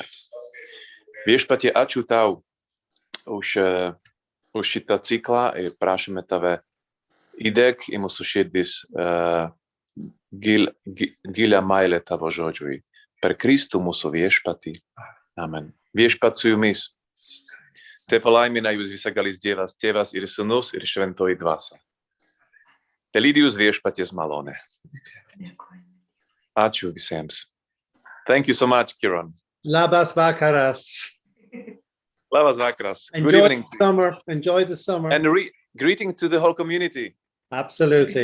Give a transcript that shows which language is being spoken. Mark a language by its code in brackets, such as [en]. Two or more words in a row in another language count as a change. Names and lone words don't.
[lt] Viešpatie, ačiū tau už šitą ciklą ir prašome tave įdėk į mūsų širdis gilią meilę tavo žodžiui. Per Kristų mūsų viešpatį. Amen. Viešpat su jumis. Te palaimina jūs visagalis Dievas, Tėvas ir Sūnus ir Šventoji Dvasia. Te lydi jūs viešpaties malonė. Ačiū visiems. [en] Thank you so much, Ciarán. [lt] Labas vakaras. Labas vakaras. [en] Good Enjoy evening. the summer. Enjoy the summer. And greeting to the whole community. Absolutely.